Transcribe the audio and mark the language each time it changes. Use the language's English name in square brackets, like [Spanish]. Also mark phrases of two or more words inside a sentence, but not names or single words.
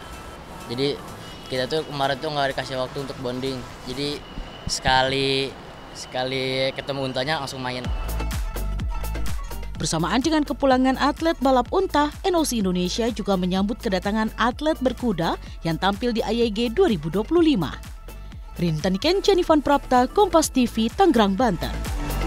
[Indonesian] Jadi kita tuh kemarin tuh nggak dikasih waktu untuk bonding, jadi sekali ketemu untanya langsung main. Bersamaan dengan kepulangan atlet balap unta, NOC Indonesia juga menyambut kedatangan atlet berkuda yang tampil di AYG 2025. Rintan Ken, Jenifan Prapta, Kompas TV, Tangerang, Banten.